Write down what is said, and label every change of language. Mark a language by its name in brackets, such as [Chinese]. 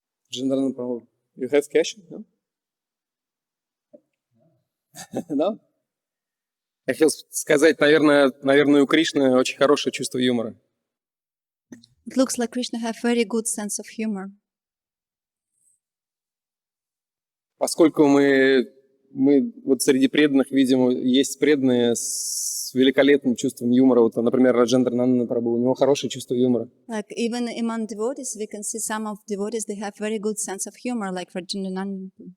[English] General Prabhu, you have question? No? No? [Russian] Я хотел сказать, наверное, у Кришны очень хорошее чувство юмора. [English] It looks like Krishna have very good sense of humor. [Russian] Поскольку мы вот среди преданных видим, есть преданные с великолепным чувством юмора. Вот, например, Раджендрананда Прабху, у него хорошее чувство юмора. [English] Like even among devotees, we can see some of devotees they have very good sense of humor, like Raджendrananda.